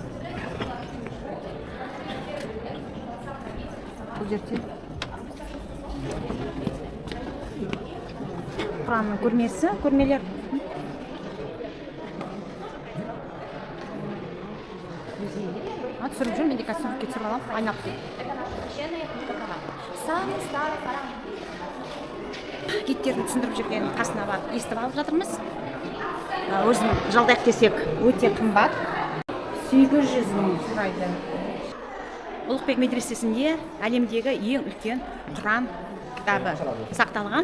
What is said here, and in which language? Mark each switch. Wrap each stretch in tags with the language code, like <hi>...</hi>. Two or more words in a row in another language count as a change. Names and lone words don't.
<kk>Бұл жерде Құранның көрмелер. Түсіріп жүр, мен де қазір суретке түсіріп аламын, айналып</kk> <ru>Самый старый храм.</ru> <kk>гидтердің түсіндіріп жүрген қасына барып естіп алып жатырмыз. Өзім жалдайық десек өте қымбат, 800 мың сұрайды. Ұлықбек медресесінде әлемдегі ең үлкен Құран кітабы сақталған.</kk>